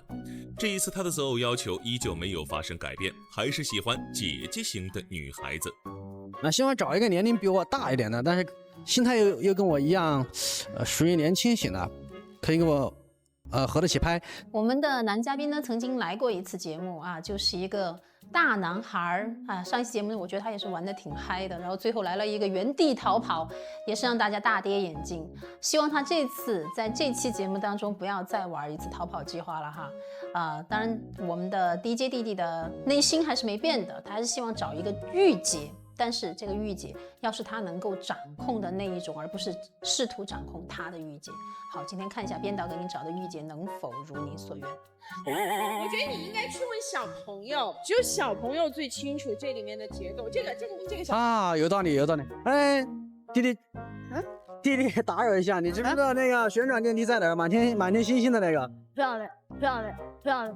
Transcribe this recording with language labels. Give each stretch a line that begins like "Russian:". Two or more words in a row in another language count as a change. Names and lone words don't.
Chinese: 這一次他的擇偶要求依舊沒有發生改變，還是喜歡姐姐型的女孩子。那希望找一個年齡比我大一點的，但是心態又跟我一樣，屬於年輕型的，可以跟我合得起拍。我們的男嘉賓呢，曾經來過一次節目啊，就是一個大男孩啊。上一期節目我覺得他也是玩得挺嗨的，然後最後來了一個原地逃跑，也是讓大家大跌眼鏡。希望他這次在這期節目當中不要再玩一次逃跑計劃了哈。當然我們的 DJ 弟弟的內心還是沒變的，他還是希望找一個御姐。但是這個御姐要是他能夠掌控的那一種，而不是試圖掌控他的御姐。好，今天看一下編導給你找的御姐能否如你所願。我覺得你應該去問小朋友，只有小朋友最清楚這裡面的結構。這個小啊，有道理有道理。哎，弟弟，弟弟打擾一下，你知不知道那個旋轉電梯在哪兒？滿天星星的那個。漂亮漂亮漂亮